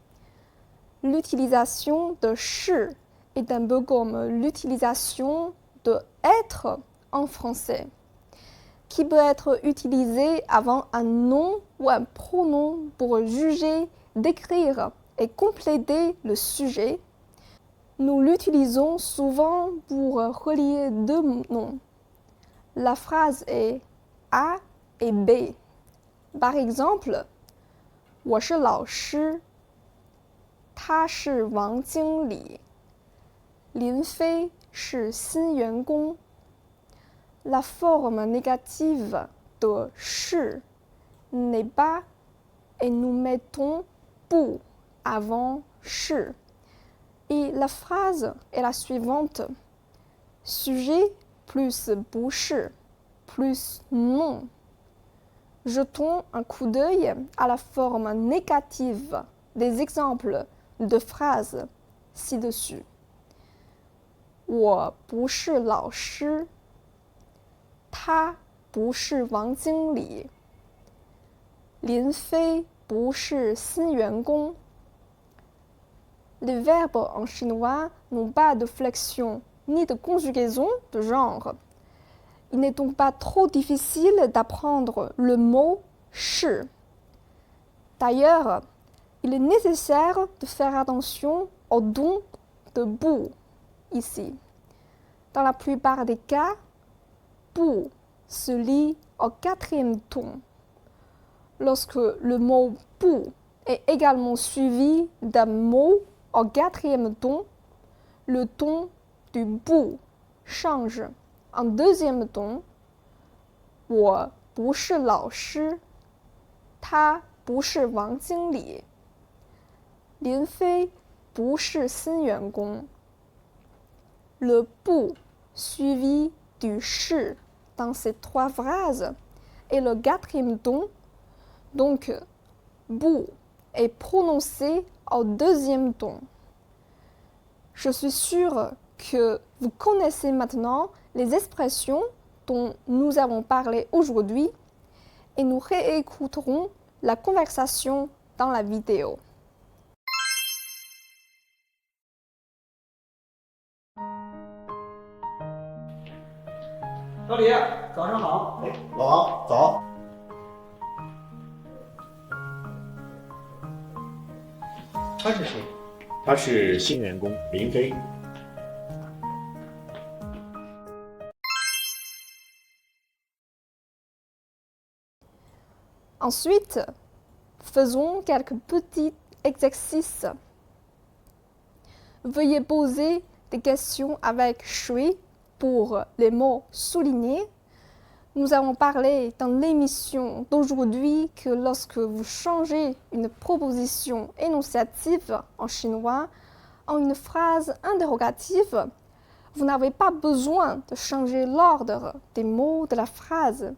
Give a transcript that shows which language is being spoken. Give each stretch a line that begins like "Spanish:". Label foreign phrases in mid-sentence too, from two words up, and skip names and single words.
French: L'utilisation de 是 est un peu comme l'utilisation de être en français, qui peut être utilisé avant un nom ou un pronom pour juger, décrire et compléter le sujet. Nous l'utilisons souvent pour relier deux noms. La phrase est A et B. Par exemple,
Chinese: 我是老师, 他是王经理, 林飞是新员工.
French: La forme négative de 是 n'est pas et nous mettons 不 avant 是. Et la phrase est la suivante. Sujet plus 不是 plus non. Jetons un coup d'œil à la forme négative des exemples de phrases ci-dessus.
Chinese: 我不是老师. 他不是王经理. 林飞不是新员工.
French: Les verbes en chinois n'ont pas de flexion ni de conjugaison de genre. Il n'est donc pas trop difficile d'apprendre le mot 是. D'ailleurs, il est nécessaire de faire attention au don de 不 ici. Dans la plupart des cas, 不 se lit au quatrième ton. Lorsque le mot 不 est également suivi d'un mot au quatrième ton, le ton du 不 change en deuxième ton.
Chinese: 我不是老师. 他不是王经理. 林飞不是新员工. Le 不 suivi du 是 dans ces trois phrases est le quatrième ton, donc 不 est prononcé au deuxième ton.
French: Je suis sûre que vous connaissez maintenant les expressions dont nous avons parlé aujourd'hui et nous réécouterons la conversation dans la vidéo.
Chinese: 老李，早上好。哎，老王早。他是谁？他是新员工林飞。
French: Ensuite, faisons quelques petits exercices. Veuillez poser des questions avec suis pour les mots soulignés. Nous avons parlé dans l'émission d'aujourd'hui que lorsque vous changez une proposition énonciative en chinois en une phrase interrogative, vous n'avez pas besoin de changer l'ordre des mots de la phrase.